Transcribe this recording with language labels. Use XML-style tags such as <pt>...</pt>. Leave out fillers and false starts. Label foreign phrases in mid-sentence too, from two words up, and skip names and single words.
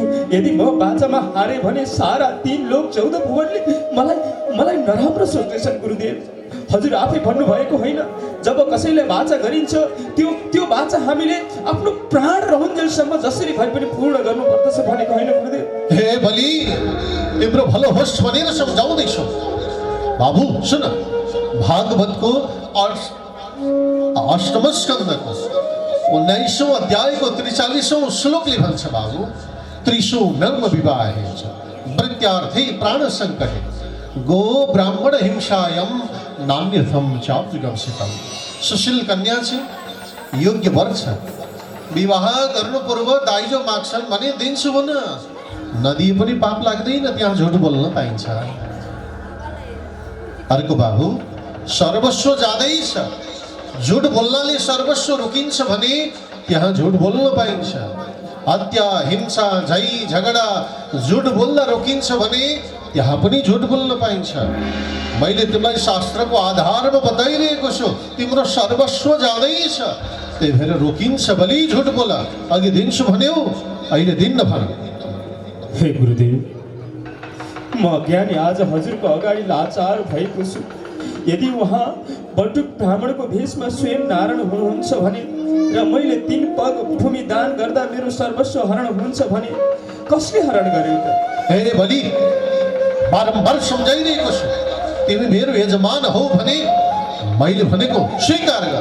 <ne>यदि म बाचामा हारे भने सारा 3 लोक 14 भुवनले मलाई नराम्रो सोच्दैछन् गुरुदेव। हजुर आफै भन्नुभएको होइन, जब कसैले बाचा गरिन्छ त्यो बाचा हामीले आफ्नो प्राण रहन्जेलसम्म जसरी भए पनि पूर्ण गर्नुपर्दछ भनेको होइन गुरुदेव। हे बलि, तिम्रो भलो होस् भनेर सम्झाउँदैछु। बाबु सुन, भागवतको 8औं स्कन्धको 19औं अध्यायको 43औं श्लोकले भन्छ बाबु,</ne> <sa>त्रिषु नर्म विवाहे च वृत्यार्थे प्राण सङ्कटे गो ब्राह्मण हिंसायम नान्यथम चाप्युगमसितम।</sa> <ne>सुशील कन्या चाहिँ योग्य वर छ। विवाह गर्नु पूर्व दाइजो माग्छन् भने दिन्छु भन, नदिए पनि पाप लाग्दैन, त्यहाँ झुट बोल्न पाइन्छ। अर्को बाबु, सर्वस्व जाँदैछ, झुट बोल्नाले सर्वस्व रोकिन्छ भने त्यहाँ झुट बोल्न पाइन्छ। हत्या, हिंसा, झै झगडा झुट बोल्दा रोकिन्छ भने त्यहाँ पनि झुट बोल्न पाइन्छ। मैले तिमीलाई शास्त्रको आधारमा बताइरहेको छु, तिम्रो सर्वस्व जाँदैछ, त्यही भएर रोकिन्छ बलि, झुट बोल। अघि दिन्छु भन्यौ, अहिले दिन्न भन। हे गुरुदेव, म अज्ञानी आज हजुरको अगाडि लाचार भएको छु। यदि उहाँ बटुक ब्राह्मणको भेषमा स्वयं नारायण हुनुहुन्छ भने र मैले 3 पग भूमि दान गर्दा मेरो सर्वस्व हरण हुन्छ भने कसले हरण गर्यो त? हे बलि, बारम्बार सम्झाइरहेको छु, तिमी मेरो यजमान हौ भने मैले भनेको स्वीकार गर।</ne>